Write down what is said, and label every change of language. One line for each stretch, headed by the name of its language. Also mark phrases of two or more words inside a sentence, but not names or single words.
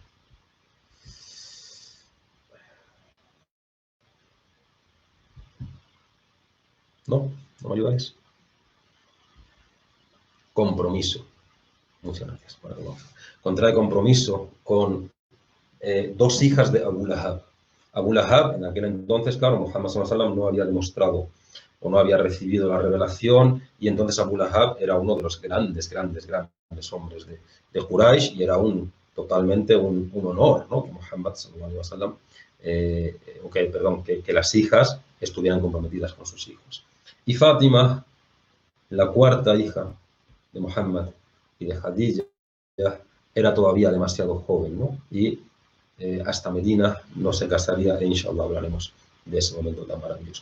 Spanish: No me ayudáis. Compromiso. Muchas gracias. Contrae compromiso con 2 hijas de Abu Lahab, Abu Lahab, en aquel entonces, claro, Muhammad
Arabic: صلى الله عليه وسلم
Spanish: no había demostrado o no había recibido la revelación, y entonces Abu Lahab era uno de los grandes hombres de Quraysh, y era totalmente un honor, ¿no? Que Muhammad
Arabic: صلى الله عليه وسلم,
Spanish: que las hijas estuvieran comprometidas con sus hijos. Y Fátima, la cuarta hija de Muhammad y de Khadija, era todavía demasiado joven, ¿no? Y hasta Medina no se casaría, e inshallah hablaremos de ese momento tan maravilloso.